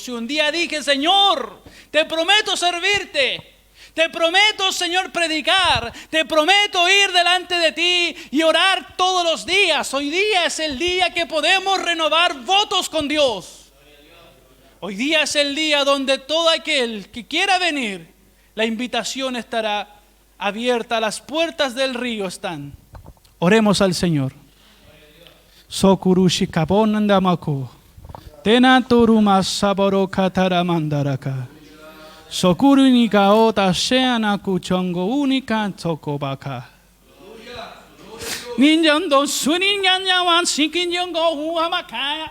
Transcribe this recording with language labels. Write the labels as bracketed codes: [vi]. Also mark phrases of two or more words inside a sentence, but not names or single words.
[es] Si un día dije, Señor, te prometo servirte, te prometo, Señor, predicar, te prometo ir delante de ti y orar todos los días. Hoy día es el día que podemos renovar votos con Dios. Hoy día es el día donde todo aquel que quiera venir, la invitación estará abierta, las puertas del río están. Oremos al Señor. Sokurushi kabonandamako. Tenaturuma saboro kataramandaraka. Sokuru nika ota sheana kuchongo unika tokobaka. Ninjando suninyanya wan sikinjongo huamakaya.